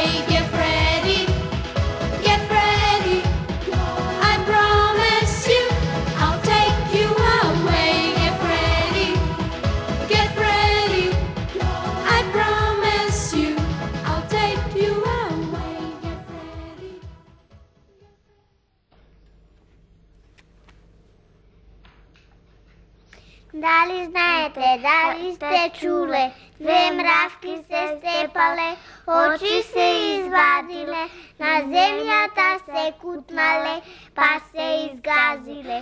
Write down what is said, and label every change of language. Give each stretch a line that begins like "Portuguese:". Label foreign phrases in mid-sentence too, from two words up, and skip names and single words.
English: Get ready, get ready. I promise you, I'll take you away. Get ready, get ready. I promise you, I'll take you away. Get ready.
Macedonian: Дали знаете, дали сте чуле, две мравки се степале, очи се извадиле, на земјата се кутнале, па се изгазиле.